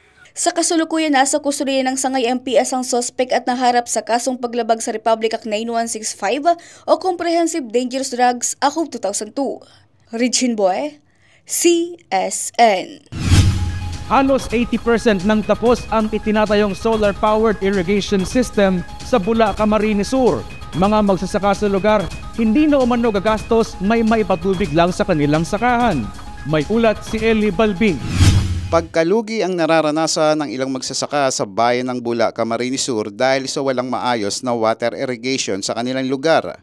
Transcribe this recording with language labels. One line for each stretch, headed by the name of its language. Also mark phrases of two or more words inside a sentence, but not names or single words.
Filipino: Sa kasulukuyan, nasa kustodiya ng Sangay MPS ang suspect at naharap sa kasong paglabag sa Republic Act 9165 o Comprehensive Dangerous Drugs Act of 2002. Regine Bue, CSN. Halos 80% ng tapos ang itinatayong
English: solar-powered irrigation system
Filipino: sa Bula, Camarines Sur. Mga magsasaka sa lugar, hindi na umano gagastos, may maipatubig lang sa kanilang sakahan. May ulat si Eli Balbing. Pagkalugi ang nararanasan ng ilang magsasaka sa bayan ng Bula, Camarines Sur dahil sa walang maayos na
English: water irrigation
Filipino: sa kanilang lugar.